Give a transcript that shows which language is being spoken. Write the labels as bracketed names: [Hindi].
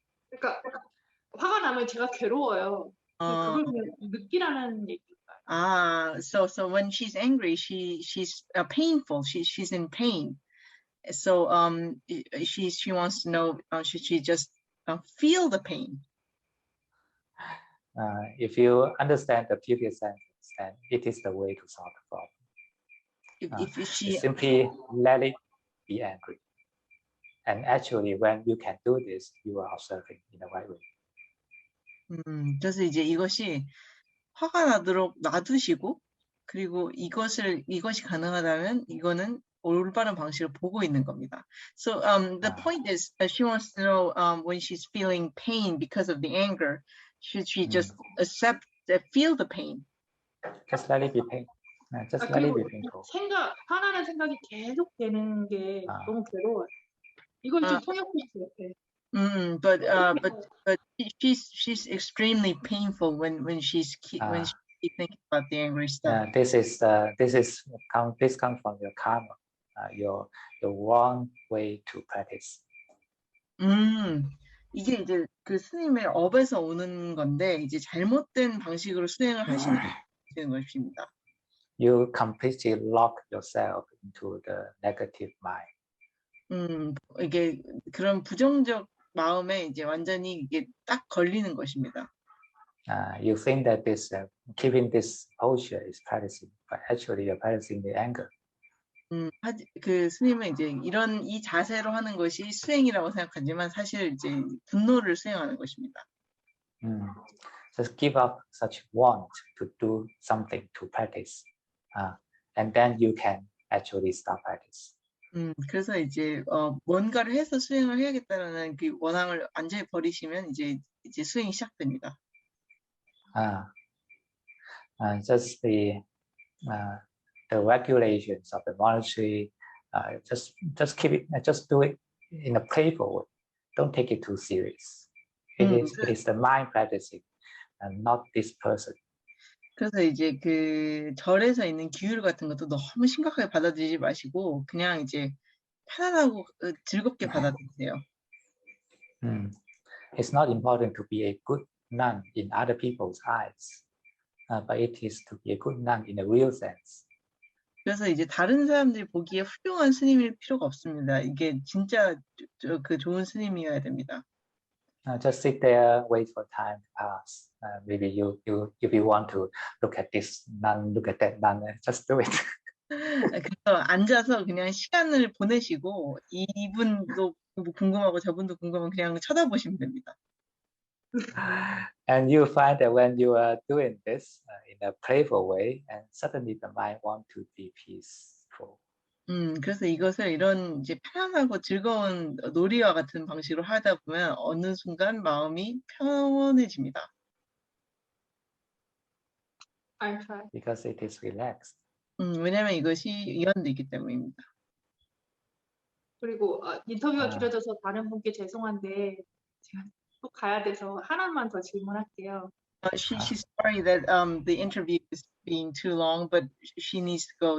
[Korean] 그러니까 화가 나면 제가 괴로워요. 그걸 그냥 느끼라는 얘기인가요? [English] So when she's angry, she's painful. She's in pain. So she wants to know, should she just feel the pain? If you understand the previous sentence, then it is the way to solve the problem. If she simply let it be angry. And actually, when you can do this, you are observing in the right way. [Korean] 그래서 이제 이것이 화가 나도록 놔두시고, 그리고 이것이 가능하다면 이거는 올바른 방식을 보고 있는 겁니다. [English] So the point is, she wants to know when she's feeling pain because of the anger, should she just feel the pain? Just let it be pain. Just let it be painful. [Korean] 화나는 생각이 계속 되는 게 너무 괴로워요. 이걸 좀 통역해 주세요. [English] But she's extremely painful when she's thinking about the angry stuff. This comes from your karma, your wrong way to practice. [Korean] 이게 이제 그 스님의 업에서 오는 건데 이제 잘못된 방식으로 수행을 하시는 것입니다. [English] You completely lock yourself into the negative mind. [Korean] 이게 그런 부정적 마음에 이제 완전히 이게 딱 걸리는 것입니다. [English] You think that this keeping this posture is practicing, but actually you're practicing the anger. [Korean] 그 스님은 이제 이 자세로 하는 것이 수행이라고 생각하지만 사실 이제 분노를 수행하는 것입니다. [English] Just give up such want to do something to practice, and then you can actually start practice. [Korean] 그래서 이제 뭔가를 해서 수행을 해야겠다라는 그 원함을 완전히 버리시면 이제 수행이 시작됩니다. [English] Just the regulations of the monastery, just keep it, just do it in a playful way. Don't take it too serious. It is the mind practicing, and not this person. [Korean] 그래서 이제 그 절에서 있는 기율 같은 것도 너무 심각하게 받아들이지 마시고 그냥 이제 편안하고 즐겁게 받아들이세요. [English] It's not important to be a good nun in other people's eyes, but it is to be a good nun in a real sense. [Korean] 그래서 이제 다른 사람들이 보기에 훌륭한 스님일 필요가 없습니다. 이게 진짜 그 좋은 스님이어야 됩니다. [English] Just sit there, wait for time to pass. Maybe if you want to look at this nun, look at that nun, just do it. [Korean] 그래서 앉아서 그냥 시간을 보내시고 이분도 궁금하고 저분도 궁금하면 그냥 쳐다보시면 됩니다. [English] And you find that when you are doing this in a playful way, and suddenly the mind wants to be peaceful. [Korean] 그래서 이것을 이런 이제 편안하고 즐거운 놀이와 같은 방식으로 하다 보면 어느 순간 마음이 편안해집니다. [English] I try. because it is relaxed. [Korean] 왜냐하면 이것이 이완돼 있기 때문입니다. 그리고 인터뷰가 아. 길어져서 다른 분께 죄송한데 제가 또 가야 돼서 하나만 더 질문할게요. [English] She's sorry that the interview is being too long, but she needs to go.